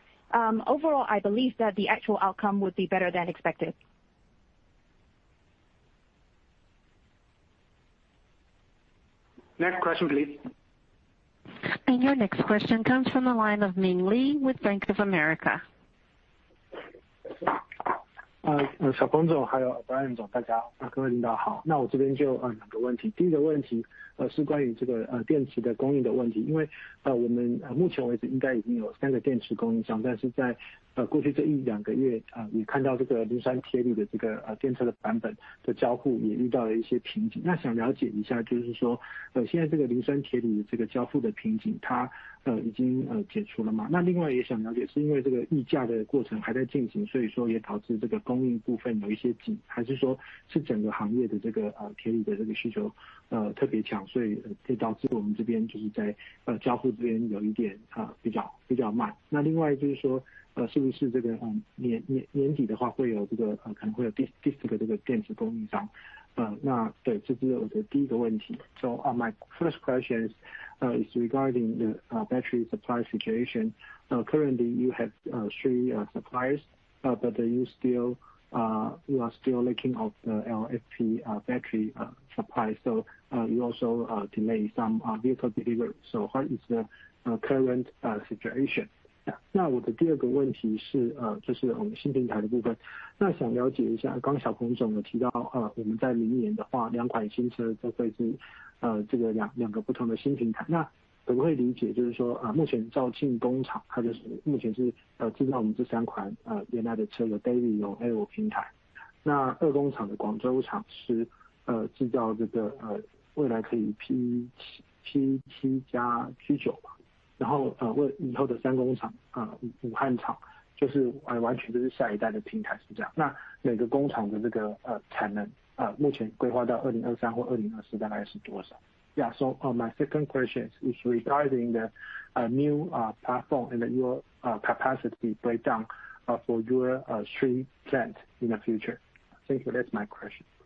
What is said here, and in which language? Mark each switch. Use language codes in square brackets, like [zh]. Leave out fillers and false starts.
[en] Overall, I believe that the actual outcome would be better than expected. Next question, please. And your next question comes from the line of Ming Lee with Bank of America. [zh] 小鹏总还有 Brian 总，大家各位领导好。那我这边就2个问题。第一个问题是关于这个电池的供应的问题，因为我们目前为止应该已经有3个电池供应商，但是在过去这1-2个月也看到这个磷酸铁锂的这个电车的版本的交付也遇到了一些瓶颈。那想了解一下，就是说现在这个磷酸铁锂的这个交付的瓶颈，它已经解除了嘛？那另外也想了解，是因为这个议价的过程还在进行，所以说也导致这个供应部分有一些紧，还是说是整个行业的这个铁锂的这个需求特别强，所以也导致我们这边就是在交付这边有一点比较慢。那另外就是说是不是这个年底的话会有这个可能会有第4个这个电池供应商？那对，这是我的第一个问题。 [en] So my first question is regarding the battery supply situation. Currently you have 3 suppliers, but you are still lacking of the LFP battery supply. So you also delay some vehicle delivery. So what is the current situation? [zh] 那我的第2个问题是就是我们新平台的部分。那想了解一下，刚小鹏总有提到我们在明年的话2款新车都会是这个两个不同的新平台。那可不可以理解就是说目前肇庆工厂它就是目前是制造我们这3款原来的车，有 Daily 有 L 平台。那2工厂的广州厂是制造这个未来可以 P7 加 G9 吧。然后为以后的3工厂武汉厂就是完全就是下一代的平台是这样。那每个工厂的这个产能目前规划到2023或2024大概是多少？ [en] Yeah, so my second question is regarding the new platform and your capacity breakdown for your 3 plants in the future. Thank you. That's my question.